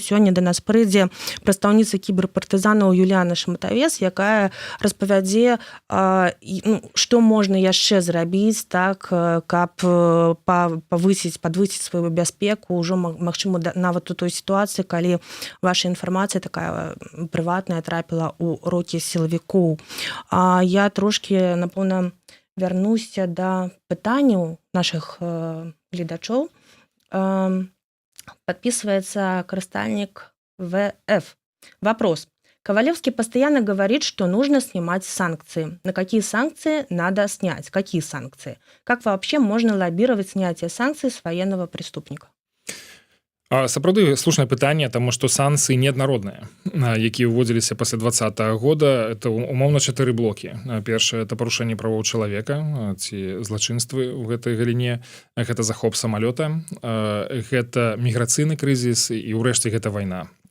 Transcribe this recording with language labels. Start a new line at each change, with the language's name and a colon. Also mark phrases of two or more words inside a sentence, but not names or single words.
Belarusian: Сёння да нас прыйдзе прадстаўніца кіберпартызанаў Юліяна Шматавец, якая распавядзе, што можна яшчэ зрабіць, так, каб падвысіць сваю бяспеку, ўжо магчыма нават у той сітуацыі, калі ваша інфармацыя такая прыватная трапіла ў рукі сілавікоў. Я трошки, напэўна, вярнуся да пытанняў нашых гледачоў.
Russian: Подписывается карыстальнік ВФ. Вопрос. Ковалевский постоянно говорит, что нужно снимать санкции. На какие санкции надо снять? Какие санкции? Как вообще можно лоббировать снятие санкций с военного преступника?
Belarusian: Сапраўды слушнае пытанне, таму што санкцыі неаднародныя, якія ўводзіліся пасля 2020 года. Это умоўна 4 блокі. Першае — это парушэнне правоў чалавека ці злачынствы ў гэтай галіне, гэта захоп самалёта, гэта міграцыйны крызіс і ўрэшце гэта вайна.